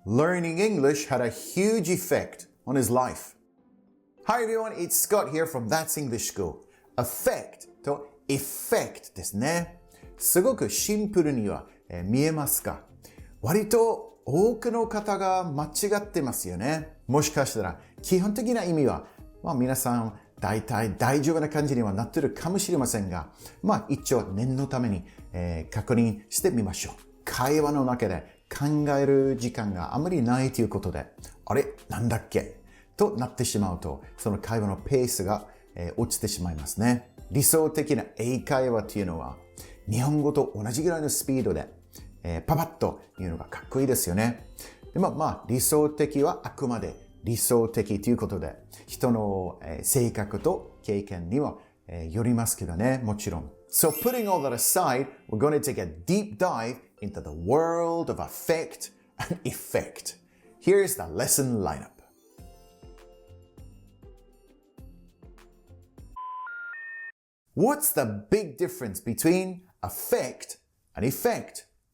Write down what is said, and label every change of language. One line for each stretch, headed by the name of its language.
English: learning English had a huge effect on his life. Hi everyone, it's Scott here from That's English School.
Japanese: Affect と effect ですね。すごくシンプルには見えますか？割と多くの方が間違ってますよね。もしかしたら基本的な意味は、皆さん大体大丈夫な感じにはなってるかもしれませんが、一応念のために、確認してみましょう。会話の中で考える時間があまりないということで、あれなんだっけとなってしまうと、その会話のペースが、落ちてしまいますね。理想的な英会話というのは、日本語と同じぐらいのスピードで、パパッと言うのがかっこいいですよね。で理想的はあくまで理想的ということで、人の、性格と経験には、よりますけどね、もちろん。
English: So putting all that aside, we're going to take a deep dive into the world of affect and effect. Here's the lesson lineup. What's the big difference between affect and effect?